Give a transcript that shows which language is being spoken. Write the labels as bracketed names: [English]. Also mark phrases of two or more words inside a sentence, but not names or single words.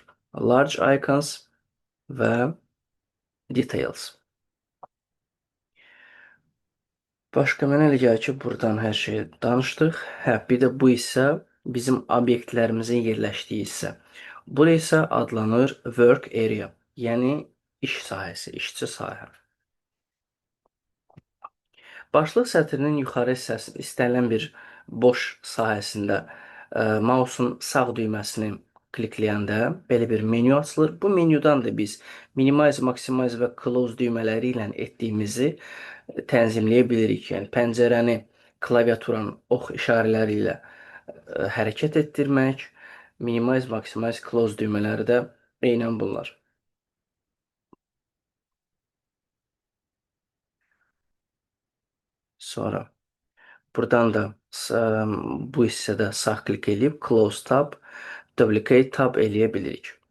[English] Large icons və details. [Azerbaijani] Başqa mənə elə gəlir ki, buradan hər şeyi danışdıq. Bir də bu isə bizim obyektlərimizin yerləşdiyi hissə. Bura isə adlanır [English] work area, [Azerbaijani] yəni iş sahəsi, işçi sahə. Başlıq sətrinin yuxarı hissəsində istənilən bir boş sahəsində mausun sağ düyməsini klikləyəndə belə bir menyu açılır. Bu menyudan da biz [English] minimize, maximize [Azerbaijani] və close düymələri ilə etdiyimizi tənzimləyə bilirik. Yəni pəncərəni klaviaturanın ox işarələri ilə hərəkət etdirmək, [English] minimize, maximize, close [Azerbaijani] düymələri də eynən bunlar. Sonra buradan da bu hissədə sağ klik edib [English] close tab, duplicate tab [Azerbaijani] eləyə bilirik.